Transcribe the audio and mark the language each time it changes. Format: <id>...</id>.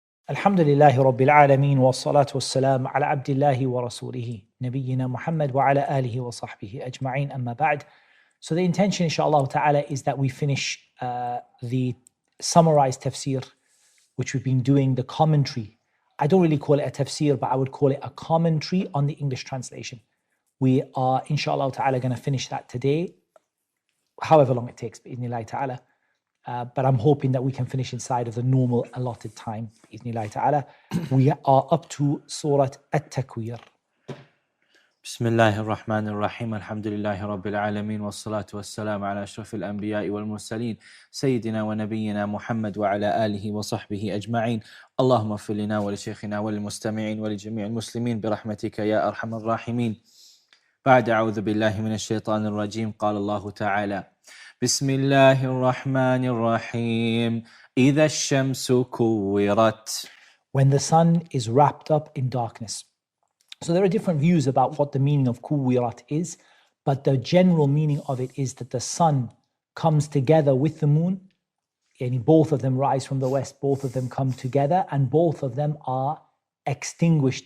<ar>الحمد لله رب العالمين والصلاة والسلام على عبد الله ورسوله نبينا Muhammad وعلى آله وصحبه أجمعين أما بعد.</ar> <en>So the intention inshallah ta'ala is that we finish the summarized tafsir which we've been doing, the commentary. I don't really call it a tafsir, but I would call it a commentary on the English translation. We are inshallah ta'ala going to finish that today, however long it takes, bi'idhnillahi ta'ala. But I'm hoping that we can finish inside of the normal allotted time, bi'idhnillahi ta'ala. We are up to Surah At-Takwir.</en> <ar>بسم الله الرحمن الرحيم الحمد لله رب العالمين والصلاة والسلام على أشرف الأنبياء والمرسلين سيدنا ونبينا محمد وعلى آله وصحبه أجمعين. اللهم اغفر لنا ولشيخنا وللمستمعين ولجميع المسلمين برحمتك يا أرحم الراحمين. بعد أعوذ بالله من الشيطان الرجيم. قال الله تعالى: بسم الله الرحمن الرحيم إذا الشمس كورت.</ar> <en>When the sun is wrapped up in darkness. So there are different views about what the meaning of kuwirat is, but the general meaning of it is that the sun comes together with the moon, and both of them rise from the west, both of them come together, and both of them are extinguished.</en>